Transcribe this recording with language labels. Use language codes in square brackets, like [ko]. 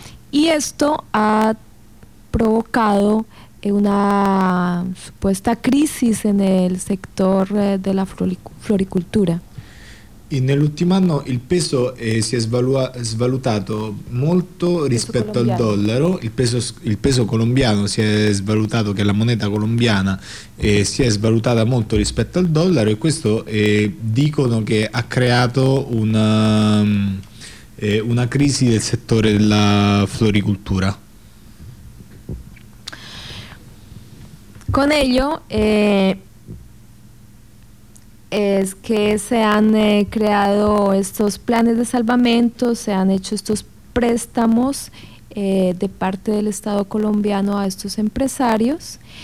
[es] Y esto ha provocado una supuesta crisis en el sector de la floricultura. [it] E nell'ultimo anno il peso si è svalutato molto rispetto al dollaro, il peso colombiano si è svalutato, che la moneta colombiana si è svalutata molto rispetto al dollaro, e questo dicono che ha creato una crisi del settore della floricoltura. [es] Con ello es que se han creado estos planes de salvamento, se han hecho estos préstamos de parte del Estado colombiano a estos empresarios,